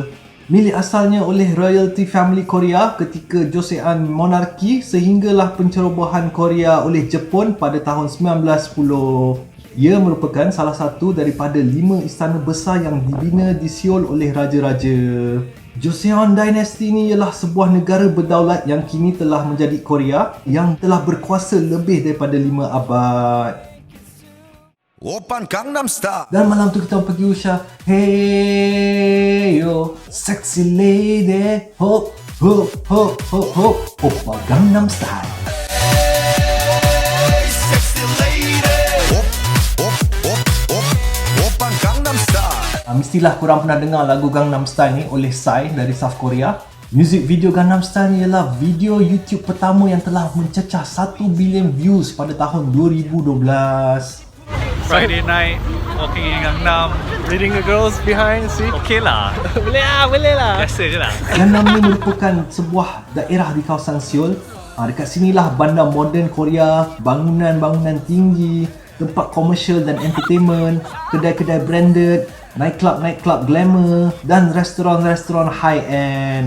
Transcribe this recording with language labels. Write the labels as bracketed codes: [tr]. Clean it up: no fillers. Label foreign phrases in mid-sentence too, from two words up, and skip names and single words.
[ms] Milik asalnya oleh [en] royalty family [ms] Korea ketika Joseon monarki sehinggalah pencerobohan Korea oleh Jepun pada tahun 1910. Ia merupakan salah satu daripada 5 istana besar yang dibina di Seoul oleh raja-raja. Joseon Dynasty ni ialah sebuah negara berdaulat yang kini telah menjadi Korea yang telah berkuasa lebih daripada 5 abad. [ko] 오빤 강남스타일 [ms] Dan malam tu kita pergi usah. [en] Hey yo, sexy lady, hop hop hop hop hop, Oppa Gangnam Style. sexy lady [ko] 오빤 강남스타일 [ms] Mestilah korang pernah dengar lagu Gangnam Style ni oleh Psy dari South Korea. [en] Music video [ms] Gangnam Style ni ialah video YouTube pertama yang telah mencecah 1 bilion views pada tahun 2012. [en] Friday night, walking in Gangnam. Leading the girls behind, see? [ms] Okay lah. Boleh lah. Biasa je lah. Gangnam ni merupakan sebuah daerah di kawasan Seoul. Dekat sinilah bandar moden Korea, bangunan-bangunan tinggi, tempat komersial dan entertainment, kedai-kedai branded, nightclub glamour dan restoran-restoran high-end.